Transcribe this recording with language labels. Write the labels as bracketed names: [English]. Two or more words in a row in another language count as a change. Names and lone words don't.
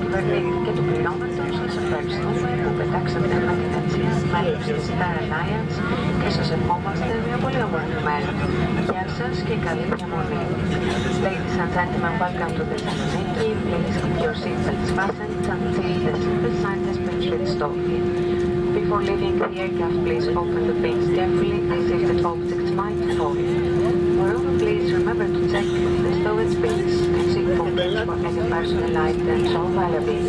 [Greek] και του πληρώματος σας ευχαριστούμε που πετάξατε με την αξία μέλους της Star Alliance και σας ευχόμαστε μια πολύ όμορφη μέρα. Γεια σας και καλή διαμονή. [English] Ladies and gentlemen, welcome to Thessaloniki. Please keep your seatbelts fastened until the seatbelt sign has been switched off. Before leaving the aircraft, please open the bins carefully as if the objects might fall. Moreover, please remember to check the storage bins and seek pockets for any personal items or valuables.